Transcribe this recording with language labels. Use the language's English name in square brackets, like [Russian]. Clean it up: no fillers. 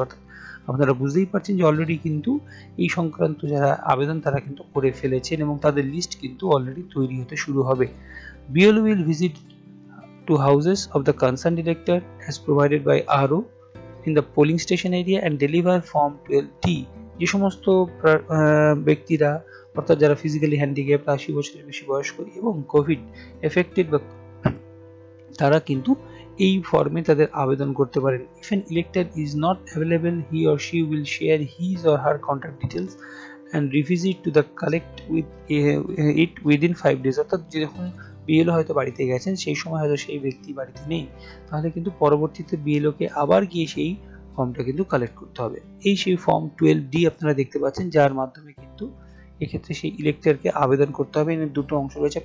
[Bangla] অর্থাৎ আপনারা বুঝতেই পারছেন যে অলরেডি কিন্তু এই সংক্রান্ত যারা আবেদন তারা কিন্তু করে ফেলেছেন এবং তাদের লিস্ট কিন্তু অলরেডি তৈরি হতে শুরু হবে। [English] BLO will visit to houses of the concerned elector as provided by RO in the polling station area and deliver form 12D। [Bangla] যে সমস্ত ব্যক্তিরা অর্থাৎ যারা ফিজিক্যালি হ্যান্ডিক্যাপ 80 বছরের বেশি বয়স্ক এবং কোভিড এফেক্টেড বা তারা কিন্তু এই ফর্মে তাদের আবেদন করতে পারেন। [English] If an elector is not available, he or she will share his or her contact details and revisit to the collect with it within 5 days। [Bangla] অর্থাৎ যখন বিএলও হয়তো বাড়িতে গেছেন সেই সময় হয়তো সেই ব্যক্তি বাড়িতে নেই, তাহলে কিন্তু পরবর্তীতে বিএলওকে আবার গিয়ে সেই ফর্মটা কিন্তু কালেক্ট করতে হবে। এই সেই ফর্ম 12D আপনারা দেখতে পাচ্ছেন, যার মাধ্যমে কিন্তু এক্ষেত্রে সেই ইলেক্টরকে আবেদন করতে হবে। এর দুটো অংশ রয়েছে।